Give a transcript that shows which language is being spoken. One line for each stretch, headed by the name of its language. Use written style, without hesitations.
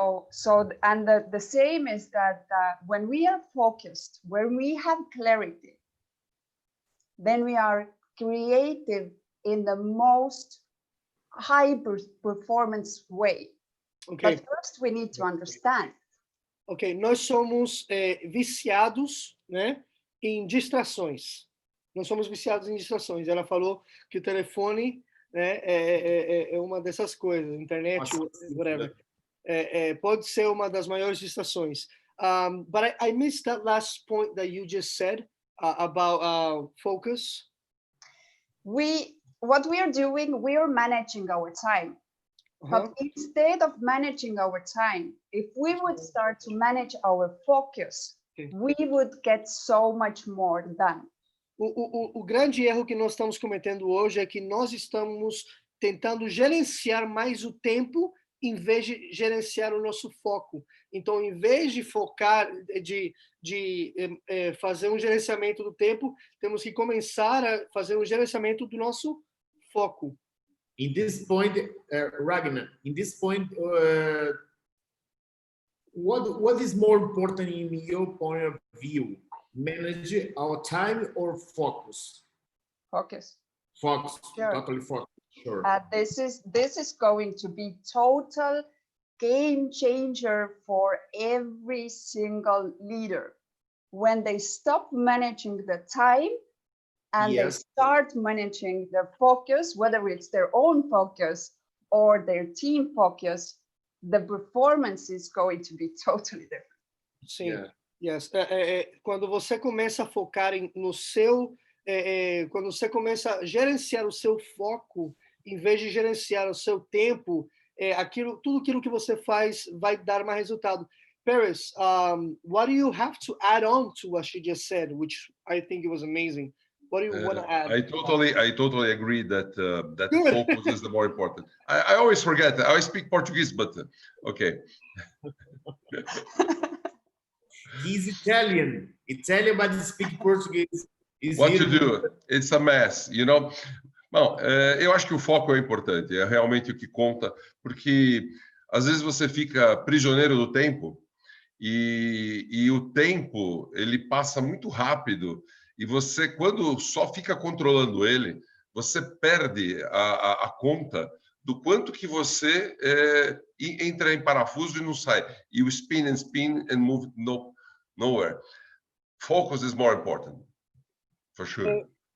English: So and the same is that when we are focused, when we have clarity, then we are creative in the most high performance way. Okay. But first we need to understand.
Portuguese: Ok, nós somos viciados, né, em distrações. Nós somos viciados em distrações. Ela falou que o telefone, né, é uma dessas coisas, internet, whatever. Pode ser uma das maiores distrações.
English: But I missed that last point that you just said about focus. What we are doing, we are managing our time. But instead of managing our time, if we would start to manage our focus, we would get so much more done.
Portuguese: O grande erro que nós estamos cometendo hoje é que nós estamos tentando gerenciar mais o tempo em vez de gerenciar o nosso foco. Então, em vez de focar, de fazer um gerenciamento do tempo, temos que começar a fazer um gerenciamento do nosso foco.
English: In this point, Ragnar, in this point, what is more important in your point of view? Manage our time or focus? Focus. Focus, Sure. totally focus. Sure. This is going to be total game changer for every single leader. When they stop managing the time and they start managing their focus, whether it's their own focus or their team focus, the performance is going to be totally different.
Portuguese: Sim,
English: yes.
Portuguese: Quando você começa a focar no seu, quando você começa a gerenciar o seu foco, em vez de gerenciar o seu tempo, tudo aquilo que você faz vai dar mais resultado.
English: Paris, what do you have to add on to what she just said, which I think it was amazing? What do you want to add? I totally agree that that focus is the more important. I always forget that. I speak Portuguese, but okay. He's Italian, but he speaks Portuguese. What to do? It's a mess, you know.
Portuguese: Bom, eu acho que o foco é importante, é realmente o que conta, porque às vezes você fica prisioneiro do tempo e o tempo ele passa muito rápido e você, quando só fica controlando ele, você perde a conta do quanto que você entra em parafuso e não sai.
English: You spin and move nowhere. Focus is more important, for sure.